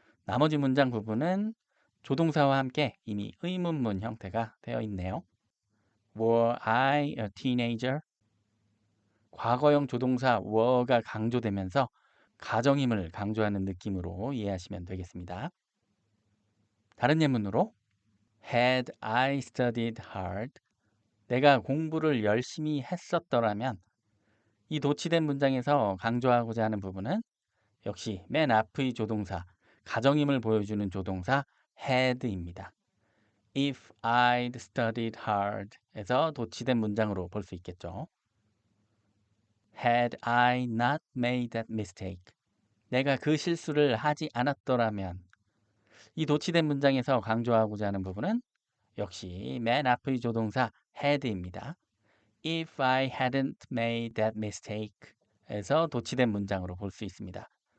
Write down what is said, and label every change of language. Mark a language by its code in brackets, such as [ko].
[ko] 나머지 문장 부분은 조동사와 함께 이미 의문문 형태가 되어 있네요. [en] Were I a teenager? [ko] 과거형 조동사 were가 강조되면서 가정임을 강조하는 느낌으로 이해하시면 되겠습니다. 다른 예문으로 [en] Had I studied hard? [ko] 내가 공부를 열심히 했었더라면 이 도치된 문장에서 강조하고자 하는 부분은 역시 맨 앞의 조동사, 가정임을 보여주는 조동사 had입니다. [en] If I'd studied hard [ko] 에서 도치된 문장으로 볼 수 있겠죠. [en] Had I not made that mistake. [ko] 내가 그 실수를 하지 않았더라면 이 도치된 문장에서 강조하고자 하는 부분은 역시 맨 앞의 조동사 had입니다. [en] If I hadn't made that mistake [ko] 에서 도치된 문장으로 볼 수 있습니다.